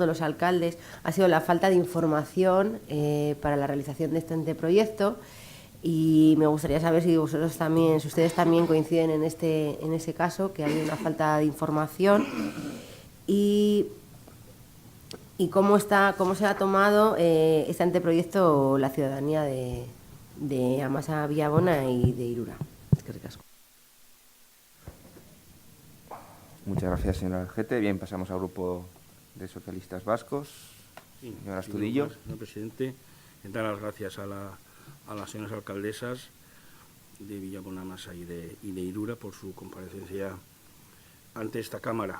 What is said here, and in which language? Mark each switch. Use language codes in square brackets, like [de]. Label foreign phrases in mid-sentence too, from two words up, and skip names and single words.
[es] los alcaldes ha sido la falta de información para la realización de este anteproyecto, y me gustaría saber si ustedes también coinciden en ese caso, que hay una falta de información, y cómo se ha tomado este anteproyecto la ciudadanía de Amasa Villamona y de Irura. [eu] Eskerrik asko. [es] Muchas gracias, señora Gete. Bien, pasamos al Grupo de Socialistas Vascos. Sí, señora Astudillo. Señor presidente, dar las gracias a las señoras alcaldesas de Villabona Amasa y de Irura por su comparecencia ante esta Cámara.